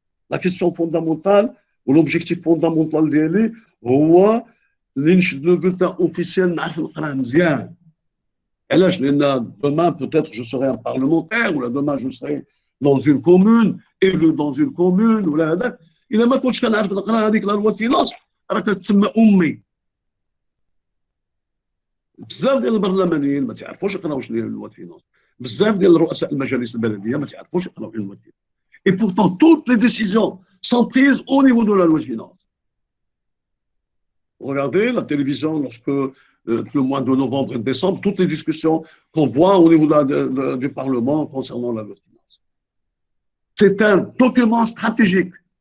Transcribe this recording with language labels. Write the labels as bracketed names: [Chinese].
[French] La question fondamentale, ou l'objectif fondamental d'elle, [Arabic] هو اللي نشد [French] le bulletin officiel [Arabic] نعرف نقراه مزيان. علاش؟ لأن [French] demain peut-être je serai un parlementaire, ou là demain je serai dans une commune, élu dans une commune, [Arabic] ولا هذاك. إذا ما كنتش كنعرف نقرا هذيك لا لوا فينانس راه كتسمى أمي. بزاف ديال البرلمانيين ما تعرفوش يقراو شنو هي لوا فينانس. بزاف ديال رؤساء المجالس البلديه ما تعرفوش يقراو لوا فينانس. [French] Et pourtant, toutes les décisions sont prises au niveau de la loi de finances. Regardez la télévision lorsque le mois de novembre et de décembre, toutes les discussions qu'on voit au niveau du Parlement concernant la loi de finances. C'est un document stratégique.